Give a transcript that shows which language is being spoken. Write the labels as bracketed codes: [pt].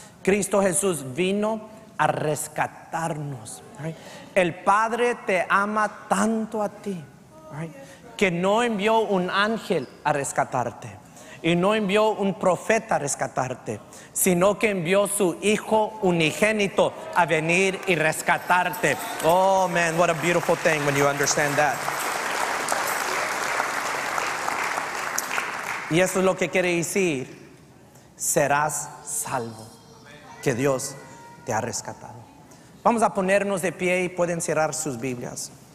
[es] Cristo Jesús vino a rescatarnos. Right? El Padre te ama tanto a ti, right, que no envió un ángel a rescatarte. Y no envió un profeta a rescatarte, sino que envió su Hijo unigénito a venir y rescatarte. [en] Oh man, what a beautiful thing when you understand that. [es] Y eso es lo que quiere decir, serás salvo, que Dios te ha rescatado. Vamos a ponernos de pie y pueden cerrar sus Biblias.